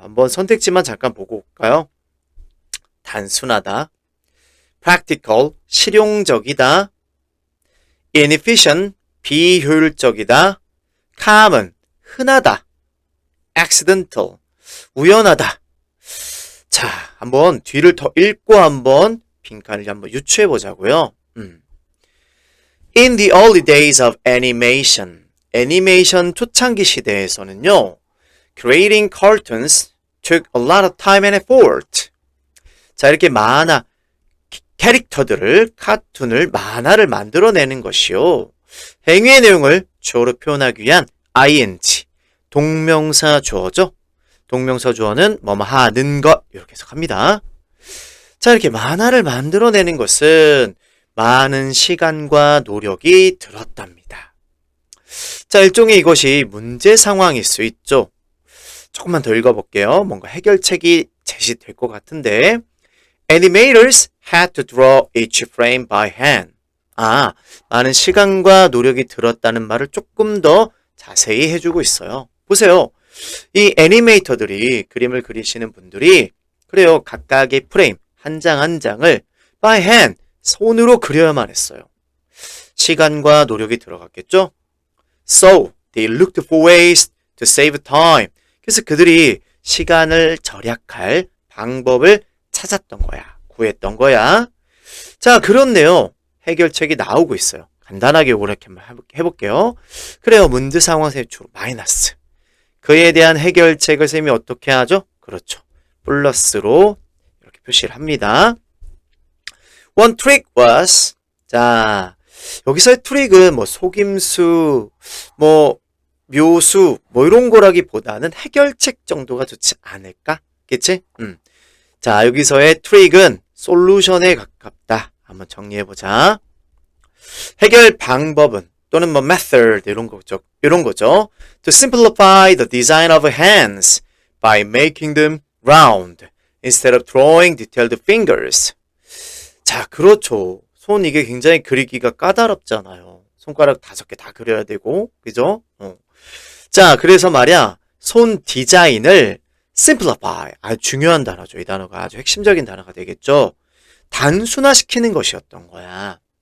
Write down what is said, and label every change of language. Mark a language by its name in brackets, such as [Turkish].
[Korean] 한번 선택지만 잠깐 보고 올까요? 단순하다, practical, 실용적이다, inefficient, 비효율적이다, common, 흔하다, accidental, 우연하다. 자, 한번 뒤를 더 읽고 한번 빈칸을 한번 유추해 보자고요. [English] In the early days of animation, [Korean] 애니메이션 초창기 시대에서는요, [English] creating cartoons took a lot of time and effort. [Korean] 자, 이렇게 만화 캐릭터들을, 카툰을, 만화를 만들어내는 것이요, 행위의 내용을 주어로 표현하기 위한 ing, 동명사 주어죠. 동명사 주어는 뭐뭐 하는 것, 이렇게 해석합니다. 자, 이렇게 만화를 만들어내는 것은 많은 시간과 노력이 들었답니다. 자, 일종의 이것이 문제 상황일 수 있죠. 조금만 더 읽어볼게요. 뭔가 해결책이 제시될 것 같은데, [English] Animators had to draw each frame by hand. [Korean] 아, 많은 시간과 노력이 들었다는 말을 조금 더 자세히 해주고 있어요. 보세요. 이 애니메이터들이, 그림을 그리시는 분들이, 그래요, 각각의 프레임 한 장 한 장을 [English] by hand, [Korean] 손으로 그려야만 했어요. 시간과 노력이 들어갔겠죠? [English] So, they looked for ways to save time. [Korean] 그래서 그들이 시간을 절약할 방법을 찾았던 거야. 구했던 거야. 자, 그렇네요. 해결책이 나오고 있어요. 간단하게 이렇게 한번 해볼게요. 그래요. 문제 상황에서 주로 마이너스. 그에 대한 해결책을 쌤이 어떻게 하죠? 그렇죠. 플러스로 이렇게 표시를 합니다. [English] One trick was, [Korean] 자, 여기서의 트릭은 뭐 속임수, 뭐 묘수, 뭐 이런 거라기보다는 해결책 정도가 좋지 않을까? 그치? 자, 여기서의 트릭은 솔루션에 가깝다. 한번 정리해보자. 해결 방법은 또는 뭐 method 이런 거죠. 이런 거죠. [English] To simplify the design of hands by making them round instead of drawing detailed fingers. [Korean] 자, 그렇죠. 손 이게 굉장히 그리기가 까다롭잖아요. 손가락 5개 다 그려야 되고, 그죠? 자, 그래서 말이야, 손 디자인을 simplify, 아주 중요한 단어죠. 이 단어가 아주 핵심적인 단어가 되겠죠. 단순화시키는 것이었던 거야.